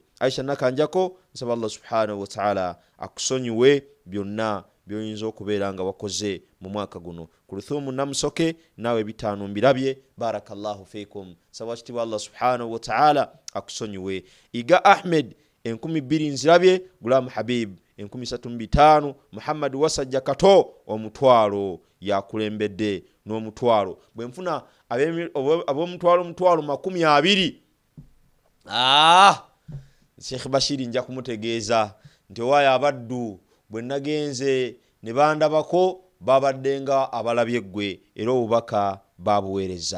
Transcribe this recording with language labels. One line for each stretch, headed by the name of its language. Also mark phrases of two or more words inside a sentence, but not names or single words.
Ganda: Aisha Nakanjako, nsaba
Arabic: الله سبحانه وتعالى
Ganda: akusonyiwe byonna by'oyinza okubeera nga wakoze mu mwaka guno. Kuluthumu Namusoke nawe 5 mbirabye.
Arabic: بارك الله فيكم.
Ganda: Nsaba kitibwa
Arabic: الله سبحانه وتعالى
Ganda: akusonyiwe. Iga Ahmed 20 nzirabye. Gulamu Habib 35. Muhammad Wasajja Kato omutwalo yakulembedde n'omutwalo. Bwe nfuna ab'omutwalo 20. Sheikh Bashiri nja kumutegeeza nti waya abaddu bwe nagenze ne bandabako babaddenga abalabye gwe era obubaka babuweereza.